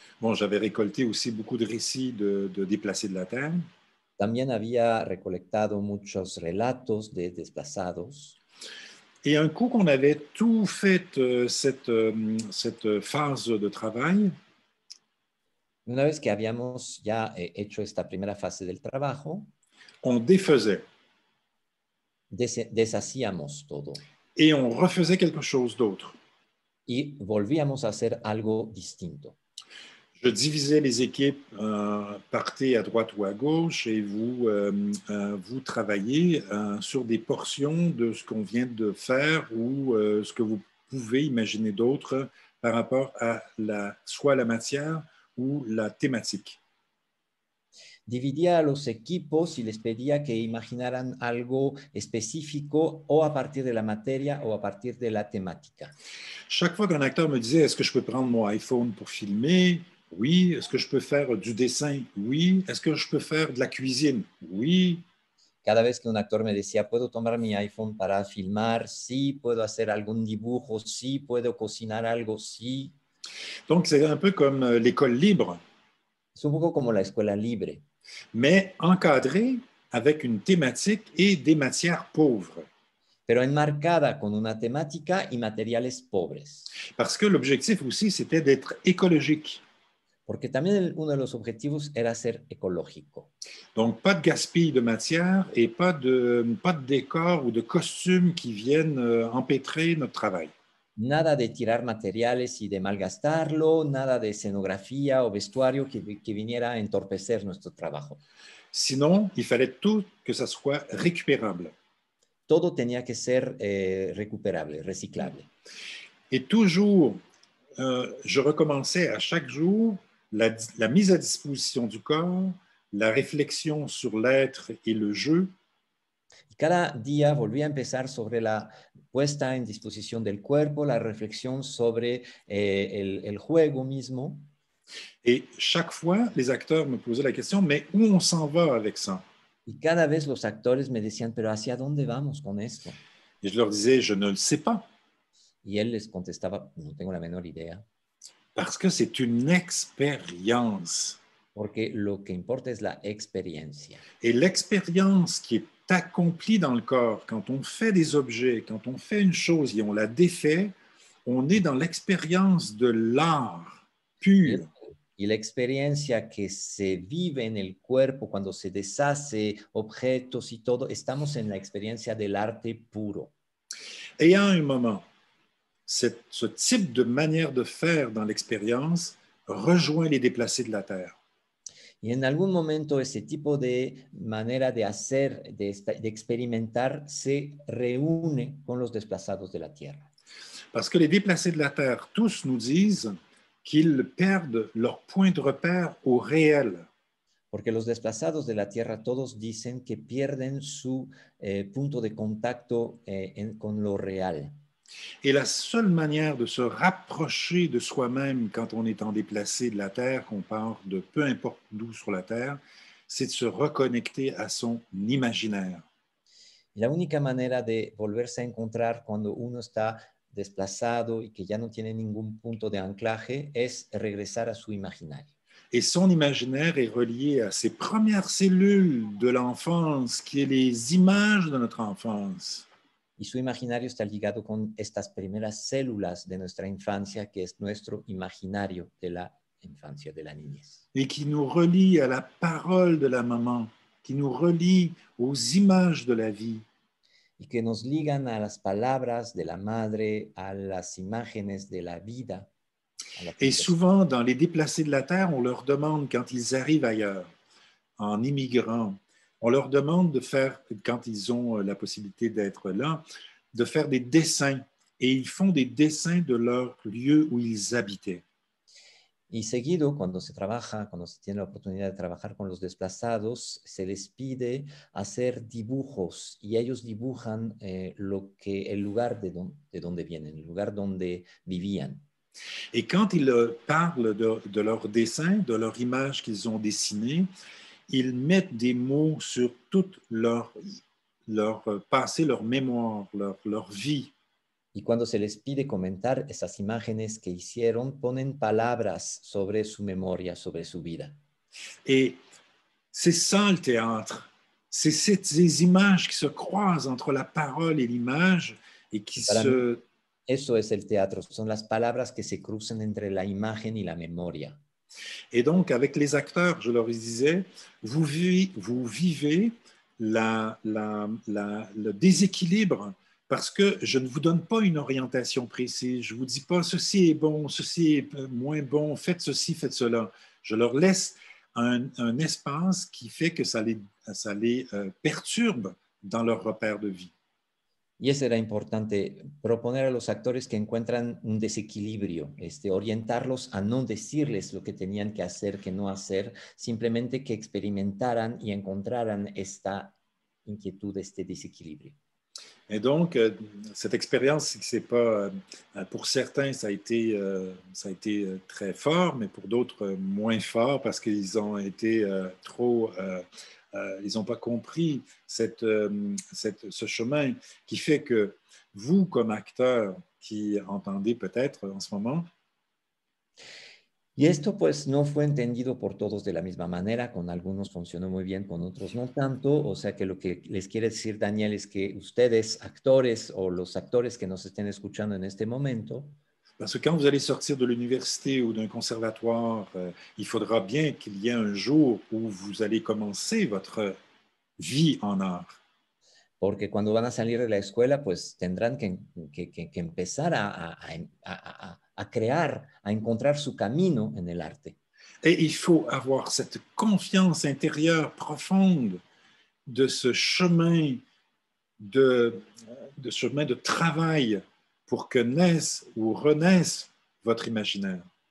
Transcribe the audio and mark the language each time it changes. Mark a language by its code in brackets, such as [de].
[fr] Bon, j'avais récolté aussi beaucoup de récits de déplacés de la Terre. [es] También había recolectado muchos relatos de desplazados. [fr] Et un coup qu'on avait tout fait cette phase de travail, [es] Una vez que habíamos ya hecho esta primera fase del trabajo, [fr] on défaisait [es] deshacíamos todo [fr] et on refaisait quelque chose d'autre. [es] y volvíamos a hacer algo distinto. [fr] Je divisais les équipes, partez à droite ou à gauche et vous travaillez sur des portions de ce qu'on vient de faire ou ce que vous pouvez imaginer d'autre par rapport à soit la matière ou la thématique. [es] Dividía a los equipos y les pedía que imaginaran algo específico o a partir de la materia o a partir de la temática. [fr] Chaque fois qu'un acteur me disait, est-ce que je peux prendre mon iPhone pour filmer? Oui. Est-ce que je peux faire du dessin? Oui. Est-ce que je peux faire de la cuisine? Oui. [es] Cada vez que un actor me decía, ¿puedo tomar mi iPhone para filmar? Sí. ¿Puedo hacer algún dibujo? Sí. ¿Puedo cocinar algo? Sí. [fr] Donc, c'est un peu comme l'école libre. [es] Es un poco como la escuela libre. [fr] Mais encadrée avec une thématique et des matières pauvres. [es] Pero enmarcada con una temática y materiales pobres. [fr] Parce que l'objectif aussi, c'était d'être écologique. [es] Porque también uno de los objetivos era ser ecológico. [fr] Donc, pas de gaspille de matière et pas de décor ou de costumes qui viennent empêtrer notre travail. [es] Nada de tirar materiales y de malgastarlo, nada de escenografía o vestuario que viniera a entorpecer nuestro trabajo. [fr] Sinon, il fallait tout que ça soit récupérable. [es] Todo tenía que ser recuperable, reciclable. [fr] Et toujours, je recommençais à chaque jour la mise à disposition du corps, la réflexion sur l'être et le jeu. [es] Y cada día volvía a empezar sobre la puesta en disposición del cuerpo, la reflexión sobre el juego mismo. [fr] Et chaque fois, les acteurs me posaient la question, mais où on s'en va avec ça? [es] Y cada vez los actores me decían, pero ¿hacia dónde vamos con esto? [fr] Et je leur disais, je ne le sais pas. [es] Y él les contestaba, no tengo la menor idea. [fr] Parce que c'est une expérience. [es] Porque lo que importa es la experiencia. [fr] Et l'expérience qui est accomplie dans le corps, quand on fait des objets, quand on fait une chose et on la défait, on est dans l'expérience de l'art pur. [es] Y la experiencia que se vive en el cuerpo cuando se deshace objetos y todo, estamos en la experiencia del arte puro. [fr] Et à un moment, ce type de manière de faire dans l'expérience rejoint les déplacés de la Terre. [es] Y en algún momento ese tipo de manera de hacer, de experimentar, se reúne con los desplazados de la Tierra. [fr] Parce que les déplacés de la Terre, tous nous disent qu'ils perdent leur point de repère au réel. [es] Porque los desplazados de la Tierra todos dicen que pierden su punto de contacto con lo real. [fr] Et la seule manière de se rapprocher de soi-même quand on est en déplacé de la Terre, qu'on part de peu importe d'où sur la Terre, c'est de se reconnecter à son imaginaire. [es] Y la única manera de volverse a encontrar cuando uno está desplazado y que ya no tiene ningún punto de anclaje es regresar a su imaginario. [fr] Et son imaginaire est relié à ses premières cellules de l'enfance, qui est les images de notre enfance. [es] Y su imaginario está ligado con estas primeras células de nuestra infancia, que es nuestro imaginario de la infancia, de la niñez. [fr] Et qui nous relie à la parole de la maman, qui nous relie aux images de la vie. [es] Y que nos ligan a las palabras de la madre, a las imágenes de la vida. [fr] Et souvent, dans les déplacés de la terre, on leur demande, quand ils arrivent ailleurs, en immigrant, on leur demande de faire, quand ils ont la possibilité d'être là, de faire des dessins. Et ils font des dessins de leur lieu où ils habitaient. [es] Y seguido, cuando se trabaja, cuando se tiene la oportunidad de trabajar con los desplazados, se les pide hacer dibujos y ellos dibujan el lugar de donde vienen, el lugar donde vivían. [fr] Et quand ils parlent de leurs dessins, de leur image qu'ils ont dessinée, ils mettent des mots sur toute leur passé, leur mémoire, leur vie. [es] Y cuando se les pide comentar esas imágenes que hicieron, ponen palabras sobre su memoria, sobre su vida. [fr] Et c'est ça le théâtre. C'est ces images qui se croisent entre la parole et l'image et qui se... [es] Eso es el teatro, son las palabras que se cruzan entre la imagen y la memoria. [fr] Et donc, avec les acteurs, je leur disais, vous vivez le déséquilibre parce que je ne vous donne pas une orientation précise. Je ne vous dis pas ceci est bon, ceci est moins bon, faites ceci, faites cela. Je leur laisse un espace qui fait que ça les perturbe dans leur repère de vie. [es] Y eso era importante, proponer a los actores que encuentran un desequilibrio, orientarlos a no decirles lo que tenían que hacer, que no hacer, simplemente que experimentaran y encontraran esta inquietud, este desequilibrio. [fr] Et donc, cette expérience, c'est pas, pour certains, ça a été très fort, mais pour d'autres, moins fort parce qu'ils ont été trop... ils n'ont pas compris ce chemin qui fait que vous, comme acteur qui entendez peut-être en ce moment, [es] y esto pues no fue entendido por todos de la misma manera, con algunos funcionó muy bien, con otros no tanto, o sea que lo que les quiere decir Daniel es que ustedes, actores o los actores que nos estén escuchando en este momento, [fr] parce que quand vous allez sortir de l'université ou d'un conservatoire, il faudra bien qu'il y ait un jour où vous allez commencer votre vie en art. [es] Porque cuando van a salir de la escuela, pues tendrán que empezar a crear, a encontrar su camino en el arte. [fr] Et il faut avoir cette confiance intérieure profonde de ce chemin de travail pour que naisse ou renaisse votre imaginaire.